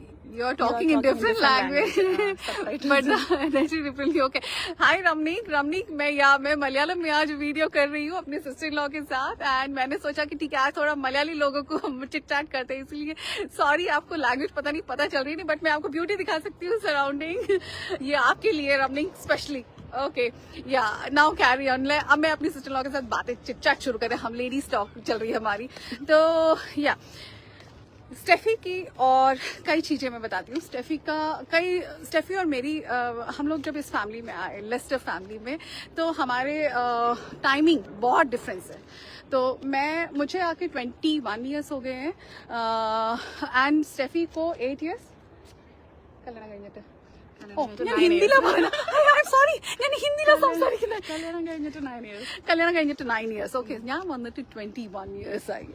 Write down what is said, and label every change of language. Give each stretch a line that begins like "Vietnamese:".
English: You're talking in different language, but differently. Okay.
Hindi: Hi Ramnik मैं मलयालम में आज वीडियो कर रही हूँ अपने सिस्टर इन लॉ के साथ एंड मैंने सोचा कि ठीक है आज थोड़ा मलयाली लोगों को चिट चैट करते हैं, इसलिए सॉरी आपको लैंग्वेज पता चल रही नहीं, बट मैं आपको ब्यूटी दिखा सकती हूँ सराउंडिंग, ये आपके लिए रमनीक स्पेशली. ओके या नाउ कैरी ऑन. अब मैं अपनी सिस्टर इन लॉ के साथ बातें चिट चैट शुरू करें, हम लेडीज टॉक चल रही है हमारी. तो या स्टेफी की और कई चीज़ें मैं बताती हूँ. स्टेफी और मेरी हम लोग जब इस फैमिली में आए, लेस्टर फैमिली में, तो हमारे टाइमिंग बहुत डिफरेंस है. तो मुझे आके 21 ईयर्स हो गए हैं एंड स्टेफी को 8 ईयर्स.
Malayalam: കല്യാണം കഴിഞ്ഞിട്ട് ഹിന്ദിയിലാ പറയുന്നത്. സോറി ഞാൻ ഹിന്ദിയിലാ സംസാരിക്കുന്നത്. കല്യാണം കഴിഞ്ഞിട്ട് 9 ഇയേഴ്സ്. ഓക്കെ, ഞാൻ വന്നിട്ട് 21 ഇയേഴ്സ് ആയി.